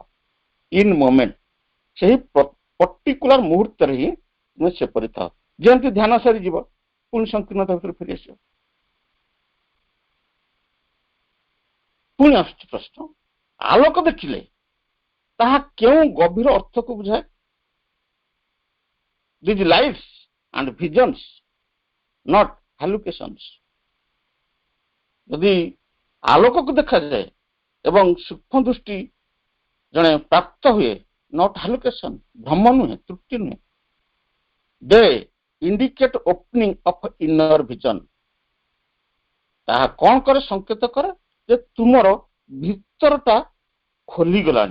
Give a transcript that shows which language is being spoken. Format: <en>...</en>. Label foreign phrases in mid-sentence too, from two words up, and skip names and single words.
<en>In moment,</en> <or>ସେହି ପର୍ଟିକୁଲାର ମୁହୂର୍ତ୍ତରେ ହିଁ ତୁମେ ସେପରି ଥାଅ। ଯେମିତି ଧ୍ୟାନ ସରିଯିବ, ପୁଣି ସଂକୀର୍ଣ୍ଣତା ଭିତରେ ଫେରି ଆସିବ। ପୁଣି ଆସୁଛି ପ୍ରଶ୍ନ, ଆଲୋକ ଦେଖିଲେ ତାହା କେଉଁ ଗଭୀର ଅର୍ଥକୁ ବୁଝାଏ?</or> <en>These lights and visions, not hallucinations.</en> <or>ଯଦି ଆଲୋକକୁ ଦେଖାଯାଏ ଏବଂ ସୂକ୍ଷ୍ମ ଦୃଷ୍ଟି ଜଣେ ପ୍ରାପ୍ତ ହୁଏ,</or> <en>not hallucination,</en> <or>ଭ୍ରମ ନୁହେଁ, ତ୍ରୁଟି ନୁହେଁ।</or> <en>They indicate opening of inner vision.</en> <or>ତାହା କଣ କରେ? ସଂକେତ କରେ ଯେ ତୁମର ଭିତରଟା ଖୋଲିଗଲାଣି।</or>